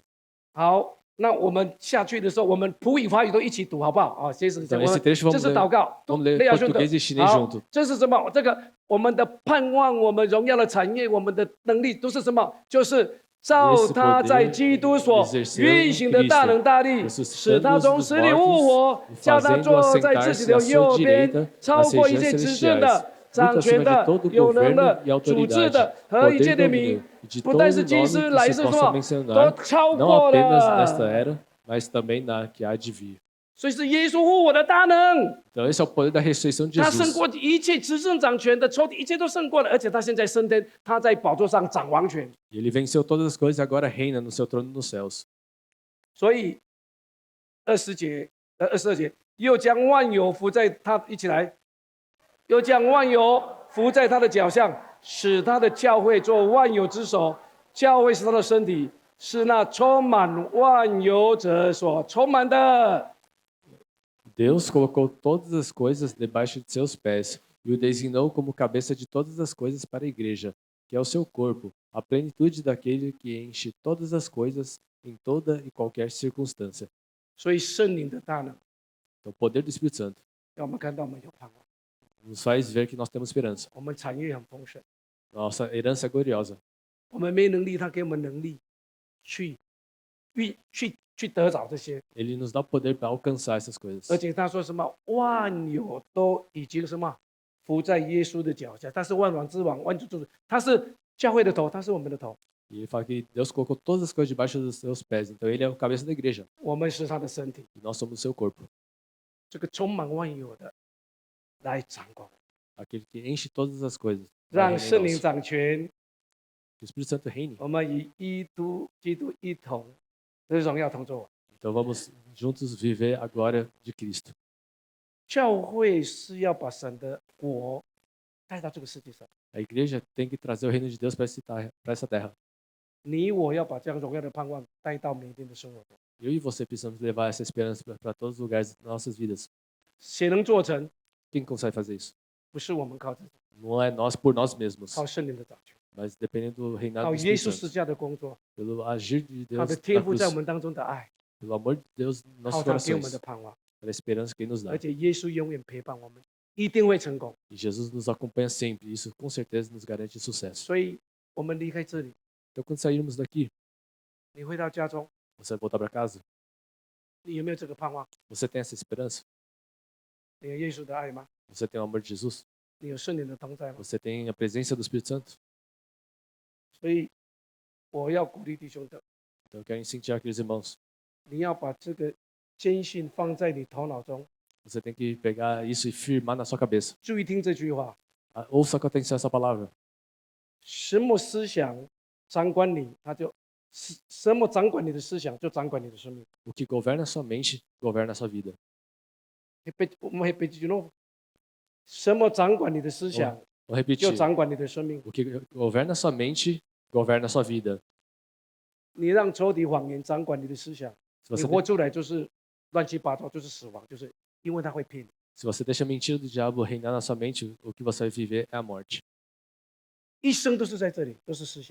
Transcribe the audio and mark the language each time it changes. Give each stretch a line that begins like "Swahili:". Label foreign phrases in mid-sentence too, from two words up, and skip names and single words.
Chinese: 好，那我们下去的时候，我们普语法语都一起读，好不好？啊，接着
Portuguese: Então,
Chinese: 我
Portuguese: esse
Chinese: 们
Portuguese: trecho
Chinese: 这
Portuguese: vamos
Chinese: 是
Portuguese: ler,
Chinese: 祷告，
Portuguese: vamos ler
Chinese: 列亚顺的
Portuguese: português e chinês
Chinese: 好
Portuguese: junto.
Chinese: 这是什么？这个我们的盼望，我们荣耀的产业，我们的能力都是什么？就是照他在基督所运行的大能大力，使他从死里复活，叫他坐在自己的右边，超过一切执政的、掌权的、有能的、主治的和一切的名，不但是今世来世说，都超
Portuguese: não
Chinese: 过
Portuguese: apenas nesta
Chinese: 了。
Portuguese: era, mas também na que há de vir.
Chinese: 所以是耶稣复活的大能。
Portuguese: Então, esse é o poder da ressurreição de
Chinese: 他胜
Portuguese: Jesus.
Chinese: 过一切执政掌权的仇敌，一切都胜过了，而且他现在升天，他在宝座上掌王权。
Portuguese: E ele venceu todas as coisas e agora reina no seu trono nos céus.
Chinese: 所以22节，又将万有伏在他一起来，又将万有伏在他的脚下，使他的教会做万有之首。教会是他的身体，是那充满万有者所充满的。
Portuguese: Deus colocou todas as coisas debaixo de seus pés e o designou como cabeça de todas as coisas para a igreja, que é o seu corpo, a plenitude daquele que enche todas as coisas em toda e qualquer circunstância.
Chinese: 所以圣灵的大能，
Portuguese: Então, o poder do Espírito Santo
Chinese: 让我们看到我们有盼望，
Portuguese: nos faz ver que nós temos esperança.
Chinese: 我们产业很丰盛。
Portuguese: Nossa herança é gloriosa.
Chinese: 我们没能力，他给我们能力，去得着这些。
Portuguese: Ele nos dá o poder para alcançar essas coisas.
Chinese: 而且他说什么，万有都已经什么伏在耶稣的脚下，他是万王之王，万主之主，他是教会的头，他是我们的头，
Portuguese: E ele fala que Deus colocou todas as coisas debaixo dos seus pés. Então ele é o cabeça da igreja
Chinese: 我们是他的身体，
Portuguese: e nós somos o seu corpo.
Chinese: 这个充满万有的来掌管，
Portuguese: Aquele que enche todas as coisas. vai
Chinese: 让
Portuguese: reinar em
Chinese: 圣灵
Portuguese: nós.
Chinese: 掌权，
Portuguese: Que o Espírito Santo reine.
Chinese: 我们与基督一同的荣耀同作。
Portuguese: Então vamos juntos viver a glória de Cristo.
Chinese: 教会是要把神的国带到这个世界上，
Portuguese: A igreja tem que trazer o reino de Deus para essa terra.
Chinese: 你我要把这样荣耀的盼望带到每天的生活中。
Portuguese: Eu e você precisamos levar essa esperança para todos os lugares das nossas vidas.
Chinese: 谁能做成？
Portuguese: Quem consegue fazer isso?
Chinese: 不是我们靠自己，
Portuguese: Não é nós por nós mesmos,
Chinese: 靠圣灵的掌权，
Portuguese: mas dependendo do reinado
Chinese: 靠
Portuguese: do
Chinese: 耶
Portuguese: Espírito
Chinese: 稣十
Portuguese: Santo,
Chinese: 架的工作，
Portuguese: pelo agir de
Chinese: 他
Portuguese: Deus
Chinese: 的
Portuguese: na
Chinese: 天赋
Portuguese: cruz,
Chinese: 在我们当中的爱，
Portuguese: pelo amor de Deus nos
Chinese: 靠
Portuguese: nossos
Chinese: 他给我们
Portuguese: corações,
Chinese: 的盼望，
Portuguese: pela esperança que Ele nos dá.
Chinese: 而且耶稣永远陪伴我们，一定会成功。
Portuguese: E Jesus nos acompanha sempre, isso com certeza nos garante sucesso.
Chinese: 所以，我们离开这里，
Portuguese: Então quando sairmos daqui,
Chinese: 你回到家中，
Portuguese: você vai voltar para casa,
Chinese: 你有没有这个盼望？
Portuguese: você tem essa esperança?
Chinese: 你有耶稣的爱吗？
Portuguese: Você tem o amor de Jesus?
Chinese: 你有圣灵的同在吗？
Portuguese: Você tem a presença do Espírito Santo?
Chinese: 所以，我要鼓励弟兄的，
Portuguese: Então eu quero incentivar aqueles irmãos.
Chinese: 你要把这个坚信放在你头脑中，
Portuguese: Você tem que pegar isso e firmar na sua cabeça.
Chinese: 注意听这句话：
Portuguese: Ouça com atenção essa palavra.
Chinese: 什么思想掌管你，什么掌管你的思想，就掌管你的生命。
Portuguese: O que governa a sua mente, governa a sua vida. 我们 repetir de novo，
Chinese: 什么掌管你的思想，
Portuguese: Vou repetir.
Chinese: 就掌管你的生命。
Portuguese: O que governa a sua mente, governa a sua vida.
Chinese: 你让仇敌谎言掌管你的思想，
Portuguese: Se
Chinese: 你
Portuguese: você,
Chinese: 活出来就是乱七八糟，就是死亡，就是因为他会骗你。
Portuguese: se você deixa a mentira do diabo reinar na sua mente, o que você vai viver é a morte.
Chinese: 一生都是在这里，都是思想。